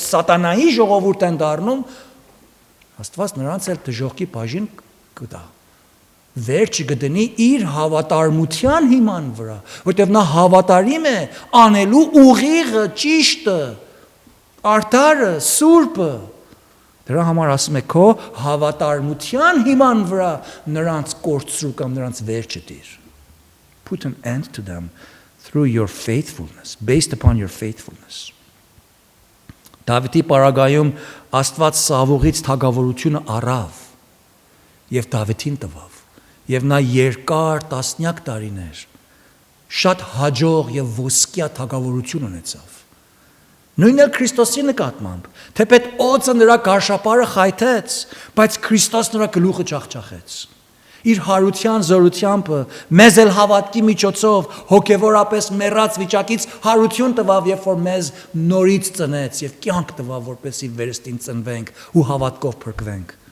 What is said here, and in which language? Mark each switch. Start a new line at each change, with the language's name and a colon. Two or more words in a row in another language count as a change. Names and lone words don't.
Armenian: սատանայի ժողովուրդ են դառնում, Աստված նրանց էլ դժոխքի բաժին կտա։ Վերջ կդնի իր հավատարմության հիման վրա, որտեղ նա հավատարիմ է անելու ուղիղը, ճիշտը, արդարը, սուրբը։ Դրա համար ասում է քո հավատարմության հիման վրա նրանց կորցրու կամ նրանց վերջը դիր։
English: Put an end to them through your faithfulness, based upon your faithfulness.
Armenian: Դավիթի պարագայում Աստված Սավուղից թագավորությունը առավ եւ Դավիթին տվավ եւ նա երկար տասնյակ տարիներ շատ հաջող եւ ոսկյա թագավորություն ունեցավ։ Նույնն էլ Քրիստոսի նկատմամբ, թեպետ օծը նրա գարշապարը խայթեց, բայց Քրիստոս նրա գլուխը ջախջախեց։ Իր հարության զորությամբ մեզ էլ հավատքի միջոցով հոգևորապես մեռած վիճակից հարություն տվավ, երբ որ մեզ նորից ծնեց եւ կյանք տվավ, որպեսզի վերստին ծնվենք ու հավատքով փրկվենք։